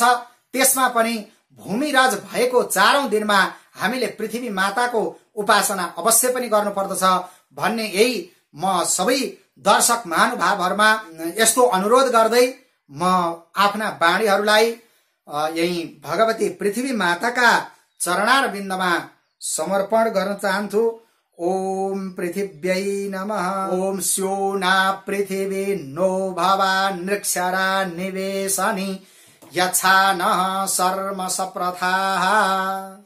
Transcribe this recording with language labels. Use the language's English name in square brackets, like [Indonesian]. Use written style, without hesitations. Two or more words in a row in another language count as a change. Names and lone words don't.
[Nepali] त्यसमा पनि भूमिराज भएको 4औं दिनमा हामीले पृथ्वी माताको उपासना अवश्य पनि गर्नुपर्दछ भन्ने यही म सबै दर्शक महानुभावहरुमा यस्तो अनुरोध गर्दै म आफ्ना बाणीहरूलाई यही भगवती पृथ्वी माताका चरणारविन्दमा समर्पण गर्न चाहन्छु। [Sanskrit] ओम पृथिव्यै नमः। ओम स्योना पृथिवी नो भवा नृक्षरा निवेशनि यच्छा नः शर्म सप्रथाः।